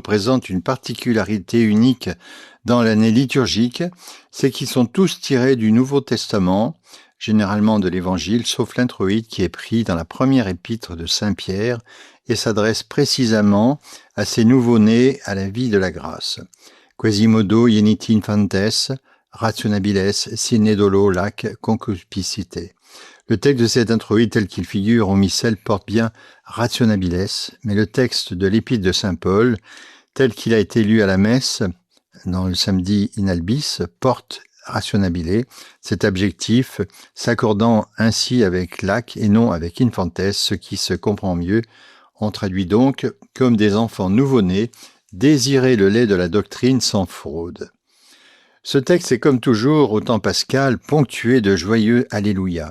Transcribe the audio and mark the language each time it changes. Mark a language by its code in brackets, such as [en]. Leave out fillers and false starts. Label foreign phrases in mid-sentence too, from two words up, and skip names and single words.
[fr] présentent une particularité unique dans l'année liturgique, c'est qu'ils sont tous tirés du Nouveau Testament, généralement de l'Évangile, sauf l'introïte qui est pris dans la première épître de Saint Pierre et s'adresse précisément à ces nouveaux-nés à la vie de la grâce. [la] Quasimodo yenit infantes, rationabiles, sine dolo lac concupiscite. [fr] Le texte de cet introïte tel qu'il figure au missel porte bien rationabiles, mais le texte de l'épître de saint Paul, tel qu'il a été lu à la messe dans le samedi [la] in albis, [fr] porte rationabile, cet adjectif s'accordant ainsi avec lac et non avec infantes, ce qui se comprend mieux. On traduit donc comme des enfants nouveau-nés, désirer le lait de la doctrine sans fraude. Ce texte est comme toujours au temps pascal ponctué de joyeux Alléluia.